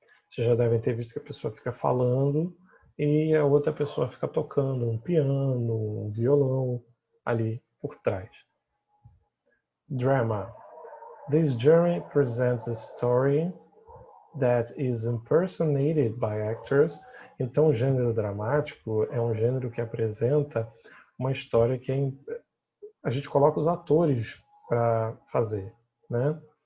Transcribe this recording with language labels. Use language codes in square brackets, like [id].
[pt] Vocês já devem ter visto que a pessoa fica falando e a outra pessoa fica tocando um piano, um violão ali por trás. [en] Drama. This journey presents a story that is impersonated by actors. [pt] Então, o gênero dramático é um gênero que apresenta uma história que a gente coloca os atores para fazer, né?